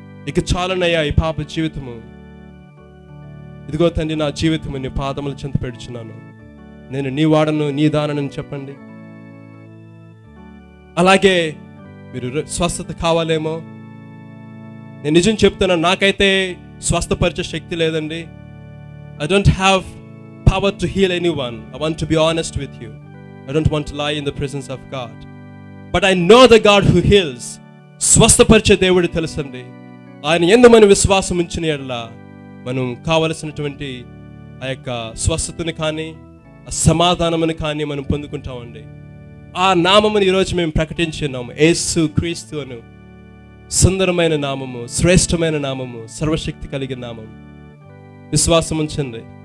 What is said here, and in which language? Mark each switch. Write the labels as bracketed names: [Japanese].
[Telugu] ఇక చాలనయ్యా ఈ పాప జీవితము. ఇదిగో తండ్రి, నా జీవితము నీ పాదముల చెంత పెడుచున్నాను, నేను నీ వాడను, నీ దానని చెప్పండి. అలాగే మీరు స్వస్థత కావాలేమో, నేను నిజం చెప్తున్నాను, నాకైతే స్వస్థపరిచే శక్తి లేదండి. [English] I don't have power to heal anyone. I want to be honest with you. I don't want to lie in the presence of God. But I know the God who heals. [Telugu] స్వస్థపరిచే దేవుడు తెలుసండి. ఆయన యందు మనం విశ్వాసం ఉంచిన యెడల మనం కావలసినటువంటి ఆ యొక్క స్వస్థతని కానీ ఆ సమాధానముని కానీ మనం పొందుకుంటామండి. ఆ నామముని ఈరోజు మేము ప్రకటించున్నాము, యేసు క్రీస్తు అను సుందరమైన నామము, శ్రేష్టమైన నామము, సర్వశక్తి కలిగిన నామము. విశ్వాసం ఉంచండి.